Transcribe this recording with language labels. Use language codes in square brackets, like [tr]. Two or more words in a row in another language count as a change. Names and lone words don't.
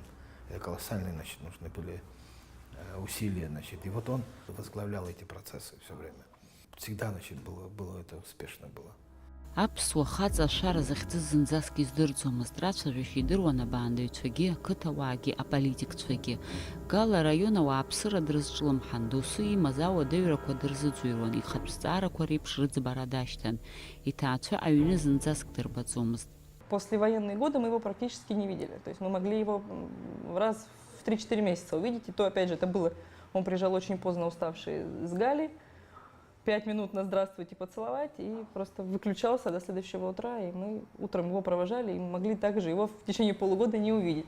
[ru] Это колоссальные, значит, нужны были усилия, значит. И вот он возглавлял эти процессы все время. Всегда, значит, было это успешно было. [ab] Аԥсуа хаҵа ашара захьӡыз зынӡаск издырӡомызт, рацәажәашьа идыруан абаандаҩцәагьы, ақыҭауаагьы, аполитикцәагьы. Гала араион ауааԥсыра дрызҿлымҳан, досу имаз ауадаҩрақәа дырзыӡырҩуан, ихатә зҵаарақәа реиԥш рыӡбара дашьҭан. Иҭаацәа аҩны зынӡаск дырбаӡомызт. [ru] Послевоенные годы мы его практически не видели. То есть мы могли его раз в 3-4 месяца увидеть. И то, опять же, это было... Он приезжал очень поздно уставший с Гали, 5 минут на здравствуйте поцеловать, и просто выключался до следующего утра. И мы утром его провожали, и могли также его в течение полугода не увидеть.